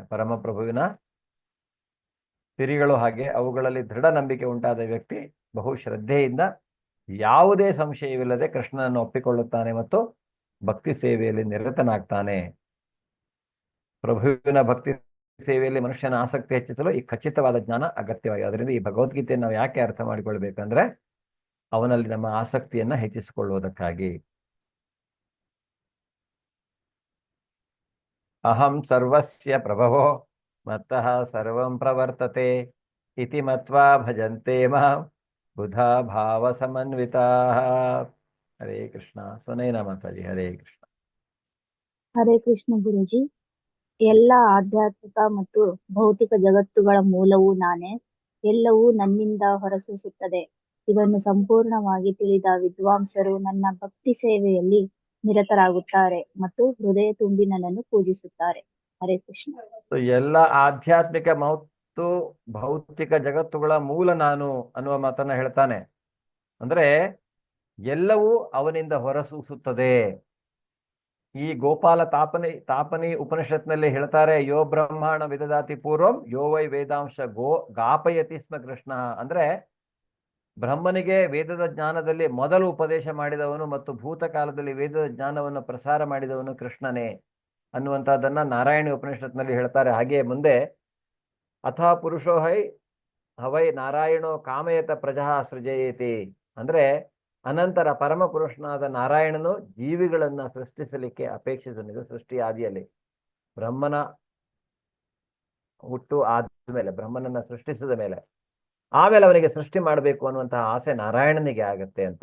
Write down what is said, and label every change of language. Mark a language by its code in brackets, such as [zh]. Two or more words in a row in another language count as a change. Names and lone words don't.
[kn] ಪರಮಪ್ರಭುವಿನ ಸಿರಿಗಳು ಹಾಗೆ, ಅವುಗಳಲ್ಲಿ ದೃಢ ನಂಬಿಕೆ ಉಂಟಾದ ವ್ಯಕ್ತಿ ಬಹು ಶ್ರದ್ಧೆಯಿಂದ ಯಾವುದೇ ಸಂಶಯವಿಲ್ಲದೆ ಕೃಷ್ಣನನ್ನು ಒಪ್ಪಿಕೊಳ್ಳುತ್ತಾನೆ ಮತ್ತು ಭಕ್ತಿ ಸೇವೆಯಲ್ಲಿ ನಿರತನಾಗ್ತಾನೆ. ಪ್ರಭುವಿನ ಭಕ್ತಿ ಸೇವೆಯಲ್ಲಿ ಮನುಷ್ಯನ ಆಸಕ್ತಿ ಹೆಚ್ಚಿಸಲು ಈ ಖಚಿತವಾದ ಜ್ಞಾನ ಅಗತ್ಯವಾಗಿದೆ. ಅದರಿಂದ ಈ ಭಗವದ್ಗೀತೆಯನ್ನು ನಾವು ಯಾಕೆ ಅರ್ಥ ಮಾಡಿಕೊಳ್ಬೇಕಂದ್ರೆ, ಅವನಲ್ಲಿ ನಮ್ಮ ಆಸಕ್ತಿಯನ್ನ ಹೆಚ್ಚಿಸಿಕೊಳ್ಳುವುದಕ್ಕಾಗಿ. [sa] ಅಹಂ ಸರ್ವಸ್ಯ ಪ್ರಭವೋ ಮತ್ತಃ ಸರ್ವಂ ಪ್ರವರ್ತತೆ ಇತಿ ಮತ್ವಾ ಭಜಂತೆ ಮಾಂ ಬುಧಾ ಭಾವ ಸಮನ್ವಿತಾಃ. [kn] ಹರೇ ಕೃಷ್ಣ. ಸೊನೈನಾ ಮಾತಾಜಿ, ಹರೇ ಕೃಷ್ಣ. ಹರೇ ಕೃಷ್ಣ ಗುರುಜಿ. ಎಲ್ಲ ಆಧ್ಯಾತ್ಮಿಕ ಮತ್ತು ಭೌತಿಕ ಜಗತ್ತುಗಳ ಮೂಲವೂ ನಾನೇ, ಎಲ್ಲವೂ ನನ್ನಿಂದ ಹೊರಸೂಸುತ್ತದೆ. ಇದನ್ನು ಸಂಪೂರ್ಣವಾಗಿ ತಿಳಿದ ವಿದ್ವಾಂಸರು ನನ್ನ ಭಕ್ತಿ ಸೇವೆಯಲ್ಲಿ ನಿರತರಾಗುತ್ತಾರೆ ಮತ್ತು ಹೃದಯ ತುಂಬಿ ನನ್ನನ್ನು ಪೂಜಿಸುತ್ತಾರೆ. ಹರೇ ಕೃಷ್ಣ. ಎಲ್ಲ ಆಧ್ಯಾತ್ಮಿಕ ಮತ್ತು ಭೌತಿಕ ಜಗತ್ತುಗಳ ಮೂಲ ನಾನು ಅನ್ನುವ ಮಾತನ್ನ ಹೇಳ್ತಾನೆ. ಅಂದ್ರೆ ಎಲ್ಲವೂ ಅವನಿಂದ ಹೊರಸೂಸುತ್ತದೆ. ಈ ಗೋಪಾಲ ತಾಪನಿ ಉಪನಿಷತ್ನಲ್ಲಿ ಹೇಳ್ತಾರೆ, [sa] ಯೋ ಬ್ರಹ್ಮಾಣ ವಿದದಾತಿ ಪೂರ್ವಂ ಯೋ ವೈ ವೇದಾಂಶ ಗಾಪಯತಿ ಸ್ಮ ಕೃಷ್ಣ. [kn] ಅಂದ್ರೆ ಬ್ರಹ್ಮನಿಗೆ ವೇದದ ಜ್ಞಾನದಲ್ಲಿ ಮೊದಲು ಉಪದೇಶ ಮಾಡಿದವನು ಮತ್ತು ಭೂತಕಾಲದಲ್ಲಿ ವೇದದ ಜ್ಞಾನವನ್ನು ಪ್ರಸಾರ ಮಾಡಿದವನು ಕೃಷ್ಣನೇ ಅನ್ನುವಂಥದ್ದನ್ನ ನಾರಾಯಣ ಉಪನಿಷತ್ನಲ್ಲಿ ಹೇಳ್ತಾರೆ. ಹಾಗೆಯೇ ಮುಂದೆ [sa] ಅಥ ಪುರುಷೋ ಹವೈ ನಾರಾಯಣೋ ಕಾಮಯತ ಪ್ರಜಾ ಸೃಜಯೇತಿ, [kn] ಅಂದ್ರೆ ಅನಂತರ ಪರಮ ಪುರುಷನಾದ ನಾರಾಯಣನು ಜೀವಿಗಳನ್ನ ಸೃಷ್ಟಿಸಲಿಕ್ಕೆ ಅಪೇಕ್ಷಿಸನಿದು. ಸೃಷ್ಟಿ ಆದಿಯಲ್ಲಿ ಬ್ರಹ್ಮನ ಹುಟ್ಟು ಆದ್ಮೇಲೆ, ಬ್ರಹ್ಮನನ್ನ ಸೃಷ್ಟಿಸಿದ ಮೇಲೆ ಆಮೇಲೆ ಅವನಿಗೆ ಸೃಷ್ಟಿ ಮಾಡಬೇಕು ಅನ್ನುವಂತಹ ಆಸೆ ನಾರಾಯಣನಿಗೆ ಆಗತ್ತೆ ಅಂತ.